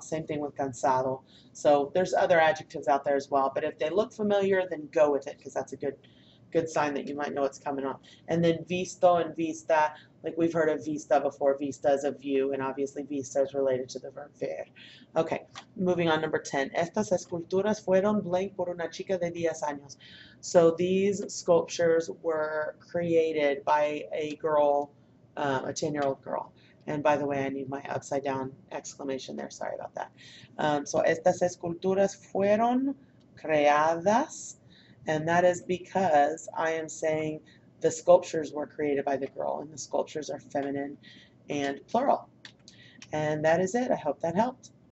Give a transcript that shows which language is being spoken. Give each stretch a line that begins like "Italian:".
English: Same thing with cansado. So there's other adjectives out there as well, but if they look familiar, then go with it because that's a good good sign that you might know it's coming up. And then visto and vista, like we've heard of vista before. Vista is a view, and obviously vista is related to the verb ver. Okay, moving on, number 10.
Spanish: Estas esculturas fueron blank por una chica de 10 años.
English: So these sculptures were created by a girl, a 10-year-old girl. And by the way, I need my upside down exclamation there. Sorry about that. So
Spanish: estas esculturas fueron creadas,
English: and that is because I am saying the sculptures were created by the girl, and the sculptures are feminine and plural. And that is it. I hope that helped.